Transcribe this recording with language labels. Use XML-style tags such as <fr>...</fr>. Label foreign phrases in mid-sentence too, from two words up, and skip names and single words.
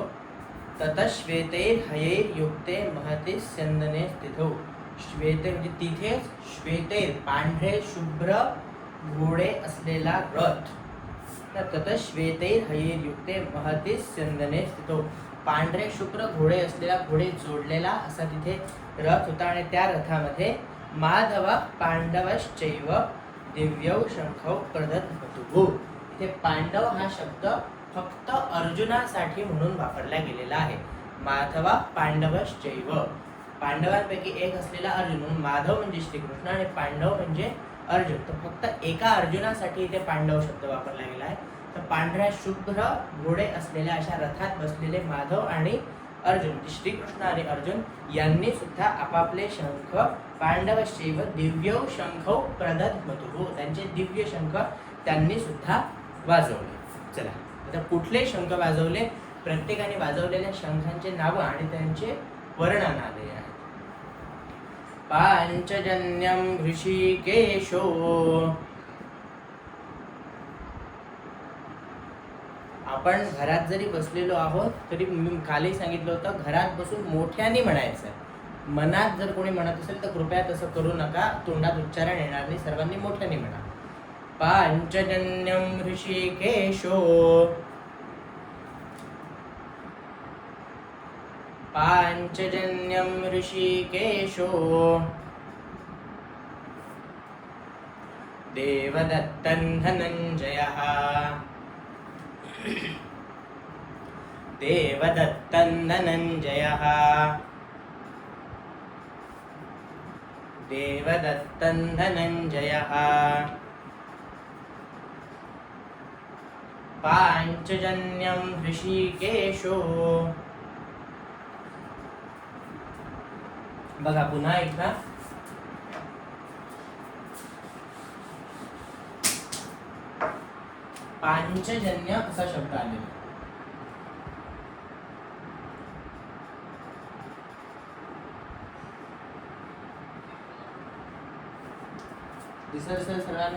<sa>ततः श्वेतैर्हयैर्युक्ते महति स्यन्दने स्थितौ.</sa> <mr>श्वेते म्हणजे तिथेच श्वेतैर पांढरे शुभ्र घोडे असलेला रथ.</mr> <sa>ततः श्वेतैर्हयैर्युक्ते महति स्यन्दने स्थितौ.</sa> <mr>पांढरे शुभ्र घोडे असलेला घोडे जोडलेला असा तिथे रथ होता आणि त्या रथामध्ये</mr> <sa>माधव पांडवश्चैव दिव्यौ शंखौ प्रदध्मतुः.</sa> <mr>इथे पांडव हा शब्द फक्त अर्जुनासाठी म्हणून वापरला गेलेला आहे.</mr> <sa>माधवा पांडवश्चैव</sa> <mr>पांडवांपैकी एक असलेला अर्जुन म्हणून माधव म्हणजे श्रीकृष्ण आणि पांडव म्हणजे अर्जुन. तर फक्त एका अर्जुनासाठी इथे पांडव शब्द वापरला गेला आहे. तर पांढऱ्या शुभ्र घोडे असलेल्या अशा रथात बसलेले माधव आणि अर्जुन म्हणजे श्रीकृष्ण आणि अर्जुन यांनी सुद्धा आपापले शंख</mr> <sa>पांडवश्चैव दिव्यौ शंखौ प्रदध्मतुः.</sa> <mr>त्यांचे दिव्य शंख त्यांनी सुद्धा वाजवले. चला आता कुठले शंख वाजवले, प्रत्येकाने वाजवलेल्या शंखांचे नाव आणि त्यांचे वर्णनादे आहेत.</mr> <sa>पांचजन्यम ऋषिकेशो</sa> <mr>आपण घरात जरी बसलेलो आहोत तरी मी खाली सांगितलं होतं घरात बसून मोठ्याने म्हणायचं. मनात जर कोणी म्हणत असेल तर कृपया तसं करू नका, तोंडात उच्चारण येणार नाही, सर्वांनी मोठ्याने म्हणा.</mr> <sa>पांचजन्यम ऋषिकेशो पांचजन्यम ऋषिकेशो देवदत्तं धनञ्जयः देवदत्तं धनञ्जयः देवदत्तं धनञ्जयः पांचजन्यं ऋषिकेशो.</sa> <mr>बघा पुन्हा एकदा पांचजन्य असा शब्द आलेला. दिसत असेल सर्वांना.</mr>